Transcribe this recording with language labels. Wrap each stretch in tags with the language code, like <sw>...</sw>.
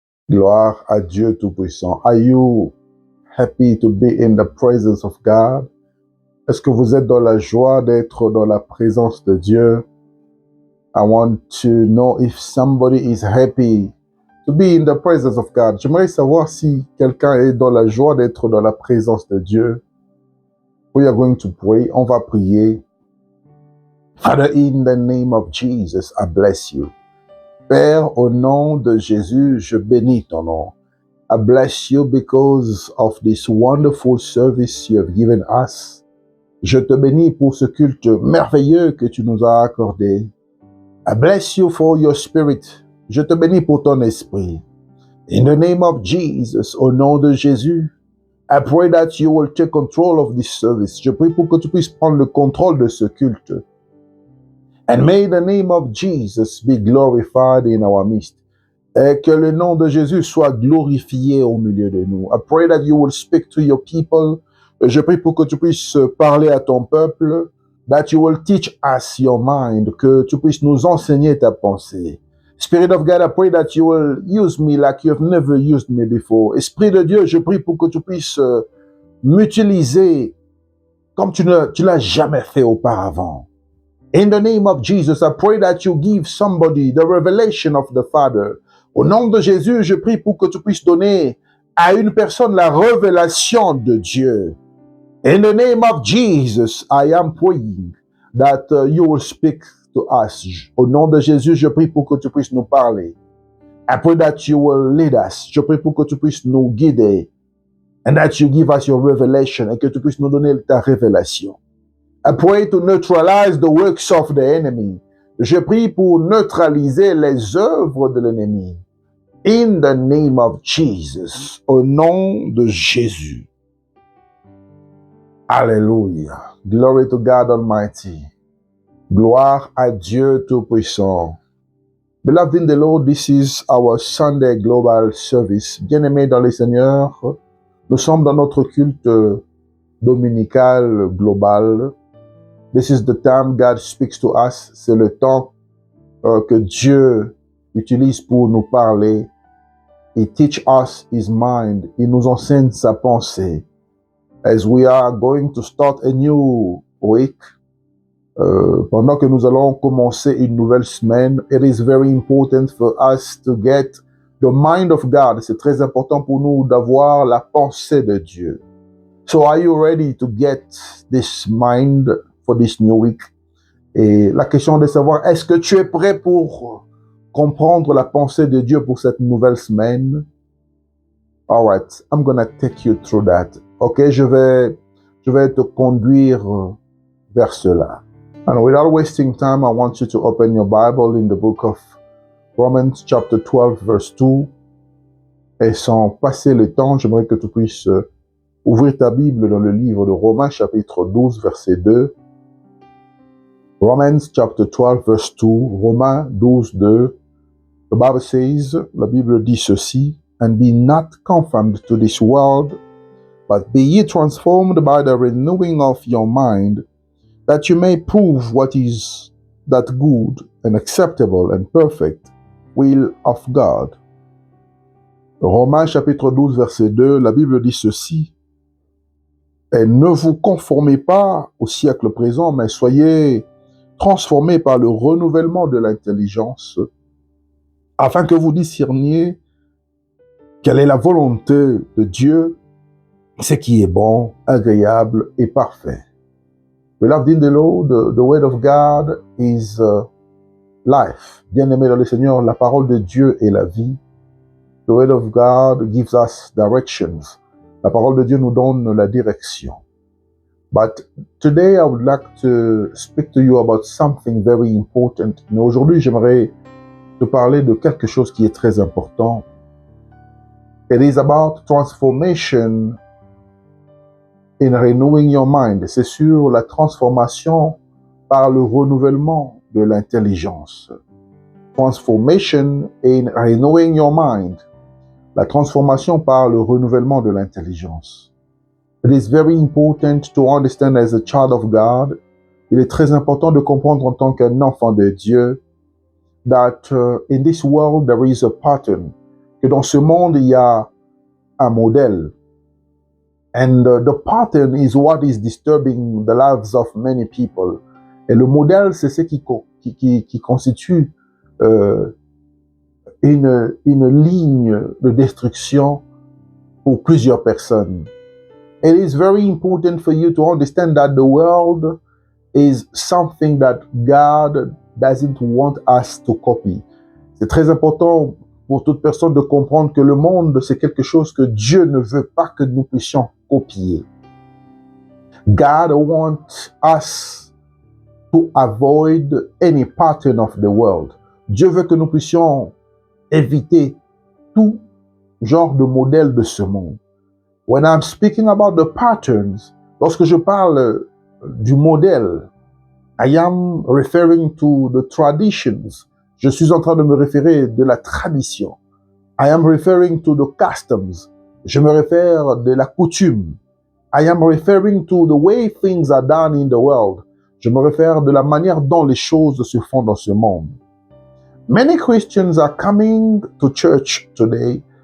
<fr>Gloire à Dieu Tout-Puissant.</fr> <en>Are you happy to be in the presence of God?</en> <fr>Est-ce que vous êtes dans la joie d'être dans la présence de Dieu?</fr> <en>I want to know if somebody is happy to be in the presence of God.</en> <fr>J'aimerais savoir si quelqu'un est dans la joie d'être dans la présence de Dieu.</fr> <en>We are going to pray.</en> <fr>On va prier.</fr> <en>Father, in the name of Jesus, I bless you.</en> <fr>Père, au nom de Jésus, je bénis ton nom.</fr> <en>I bless you because of this wonderful service you have given us.</en> <fr>Je te bénis pour ce culte merveilleux que tu nous as accordé.</fr> <en>I bless you for your spirit.</en> <fr>Je te bénis pour ton esprit.</fr> <en>In the name of Jesus,</en> <fr>au nom de Jésus,</fr> <en>I pray that you will take control of this service.</en> <fr>Je prie pour que tu puisses prendre le contrôle de ce culte.</fr> <en>And may the name of Jesus be glorified in our midst.</en> <fr>Et que le nom de Jésus soit glorifié au milieu de nous.</fr> <en>I pray that you will speak to your people.</en> <fr>Je prie pour que tu puisses parler à ton peuple.</fr> <en>That you will teach us your mind.</en> <fr>Que tu puisses nous enseigner ta pensée.</fr> <en>Spirit of God, I pray that you will use me like you have never used me before.</en> <fr>Esprit de Dieu, je prie pour que tu puisses m'utiliser comme tu l'as jamais fait auparavant.</fr> <en>In the name of Jesus, I pray that you give somebody the revelation of the Father.</en> <fr>Au nom de Jésus, je prie pour que tu puisses donner à une personne la révélation de Dieu.</fr> <en>In the name of Jesus, I am praying that you will speak to us.</en> <fr>Au nom de Jésus, je prie pour que tu puisses nous parler.</fr> <en>I pray that you will lead us.</en> <fr>Je prie pour que tu puisses nous guider.</fr> <en>And that you give us your revelation.</en> <fr>Et que tu puisses nous donner ta révélation.</fr> <en>I pray to neutralize the works of the enemy.</en> <fr>Je prie pour neutraliser les œuvres de l'ennemi.</fr> <en>In the name of Jesus.</en> <fr>Au nom de Jésus.</fr> <en>Alléluia. Glory to God Almighty.</en> <fr>Gloire à Dieu Tout-Puissant.</fr> <en>Beloved in the Lord, this is our Sunday Global Service.</en> <fr>Bien-aimés dans le Seigneur, nous sommes dans notre culte dominical global.</fr> <en>This is the time God speaks to us.</en> <fr>C'est le temps que Dieu utilise pour nous parler.</fr> <en>He teach us His mind.</en> <fr>Il nous enseigne sa pensée.</fr> <en>As we are going to start a new week,</en> <fr>pendant que nous allons commencer une nouvelle semaine,</fr> <en>it is very important for us to get the mind of God.</en> <fr>C'est très important pour nous d'avoir la pensée de Dieu.</fr> <en>So are you ready to get this mind for this new week?</en> <fr>Et la question de savoir, est-ce que tu es prêt pour comprendre la pensée de Dieu pour cette nouvelle semaine?</fr> <en>All right, I'm gonna take you through that.</en> <fr>Ok, je vais te conduire vers cela.</fr> <en>And without wasting time, I want you to open your Bible in the book of Romans chapter 12 verse 2.</en> <fr>Et sans passer le temps, j'aimerais que tu puisses ouvrir ta Bible dans le livre de Romains chapitre 12 verset 2.</fr> <en>Romans chapter 12 verse 2.</en> <fr>Romains 12 2.</fr> <en>The Bible says,</en> <fr>la Bible dit ceci,</fr> <en>and be not conformed to this world, but be ye transformed by the renewing of your mind, that you may prove what is that good and acceptable and perfect will of God.</en> <fr>Romains chapitre 12 verset 2, la Bible dit ceci, et ne vous conformez pas au siècle présent, mais soyez transformés par le renouvellement de l'intelligence, afin que vous discerniez quelle est la volonté de Dieu, ce qui est bon, agréable et parfait.</fr> <en>Beloved in the Lord, the word of God is life.</en> <fr>Bien-aimé dans le Seigneur, la parole de Dieu est la vie.</fr> <en>The word of God gives us directions.</en> <fr>La parole de Dieu nous donne la direction.</fr> <en>But today I would like to speak to you about something very important.</en> <fr>Mais aujourd'hui, j'aimerais te parler de quelque chose qui est très important.</fr> <en>It is about transformation in renewing your mind.</en> <fr>C'est sur la transformation par le renouvellement de l'intelligence.</fr> <en>Transformation in renewing your mind.</en> <fr>La transformation par le renouvellement de l'intelligence.</fr> <en>It is very important to understand as a child of God.</en> <fr>Il est très important de comprendre en tant qu'un enfant de Dieu</fr> <en>that in this world there is a pattern,</en> <fr>que dans ce monde il y a un modèle.</fr> <en>And the pattern is what is disturbing the lives of many people.</en> <fr>Et le modèle, c'est ce qui constitue une ligne de destruction pour plusieurs personnes.</fr> <en>It is very important for you to understand that the world is something that God doesn't want us to copy.</en> <fr>C'est très important pour toute personne de comprendre que le monde, c'est quelque chose que Dieu ne veut pas que nous puissions copier.</fr> <en>God wants us to avoid any pattern of the world.</en> <fr>Dieu veut que nous puissions éviter tout genre de modèle de ce monde.</fr> <en>When I'm speaking about the patterns,</en> <fr>lorsque je parle du modèle,</fr> <en>I am referring to the traditions.</en> <fr>Je suis en train de me référer de la tradition.</fr> <en>I am referring to the customs.</en> <fr>Je me réfère de la coutume.</fr> <en>I am referring to the way things are done in the world.</en> <fr>Je me réfère de la manière dont les choses se font dans ce monde.</fr> <en>Many Christians are coming to church today.</en>